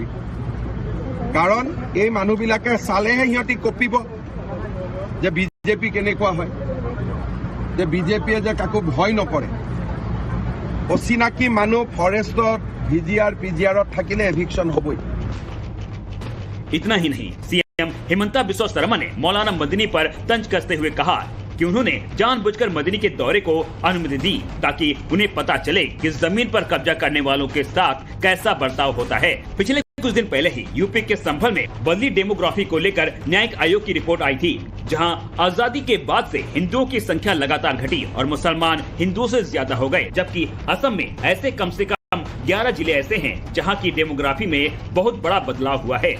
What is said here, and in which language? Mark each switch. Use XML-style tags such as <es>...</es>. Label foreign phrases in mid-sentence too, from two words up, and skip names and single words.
<as>কাৰণ এই মানুহবিলাকে চালেহে সিহঁতি কপিব যে বিজেপি কেনেকুৱা হয়, যে বিজেপিয়ে যে কাকো ভয় নকৰে। অচিনাকি মানুহ ফৰেষ্টত ভিজিআৰ পিজিআৰত থাকিলে এভিকশ্যন হ'বই।</as> <hi>इतना ही नहीं, सीएम हिमंता बिस्वा शर्मा ने मौलाना मदनी पर तंज कसते हुए कहा कि उन्होंने जानबूझकर मदनी के दौरे को अनुमति दी ताकि उन्हें पता चले कि जमीन पर कब्जा करने वालों के साथ कैसा बर्ताव होता है। पिछले कुछ दिन पहले ही यूपी के संभल में बदली डेमोग्राफी को लेकर न्यायिक आयोग की रिपोर्ट आई थी, जहां आजादी के बाद से हिंदुओं की संख्या लगातार घटी और मुसलमान हिंदुओं से ज्यादा हो गए, जबकि असम में ऐसे कम से कम 11 जिले ऐसे हैं जहां की डेमोग्राफी में बहुत बड़ा बदलाव हुआ है।</hi>